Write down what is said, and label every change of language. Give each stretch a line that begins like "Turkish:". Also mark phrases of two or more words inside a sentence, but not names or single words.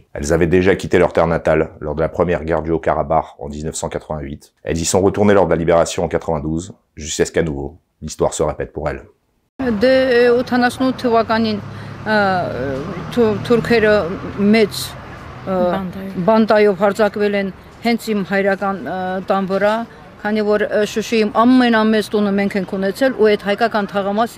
French: Elles avaient déjà quitté leur terre natale lors de la première guerre du Haut-Karabakh en 1988. Elles y sont retournées lors de la libération en 92, jusqu'à ce qu'à nouveau, l'histoire se répète pour elles.
Armenian: Քանի որ Շուշիում ամենամեծ տունը մենք ենք ունեցել ու այդ հայկական թաղամասի